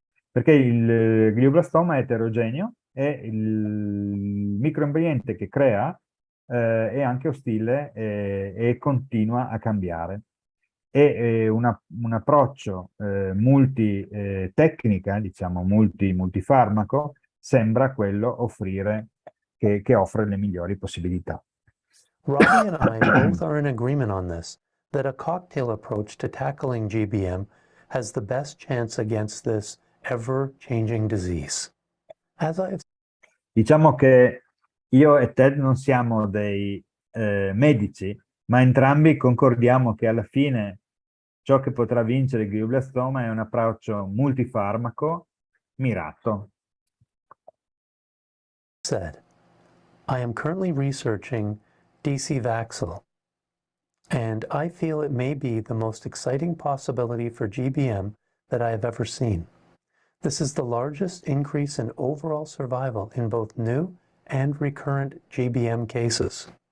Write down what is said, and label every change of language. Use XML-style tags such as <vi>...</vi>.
<it>Perché il glioblastoma è eterogeneo e il microambiente che crea è anche ostile e continua a cambiare. E un approccio multitecnica, diciamo multifarmaco, sembra quello che offre le migliori possibilità.</it> <en>Robbie and I both are in agreement on this, that a cocktail approach to tackling GBM has the best chance against this ever-changing disease. As I've</en> <it>Diciamo che io e Ted non siamo dei medici, ma entrambi concordiamo che alla fine ciò che potrà vincere il glioblastoma è un approccio multifarmaco mirato.</it> <en>said, I am currently researching DC Vaxil, and I feel it may be the most exciting possibility for GBM that I have ever seen. This is the largest increase in overall survival in both new and recurrent GBM cases.</en>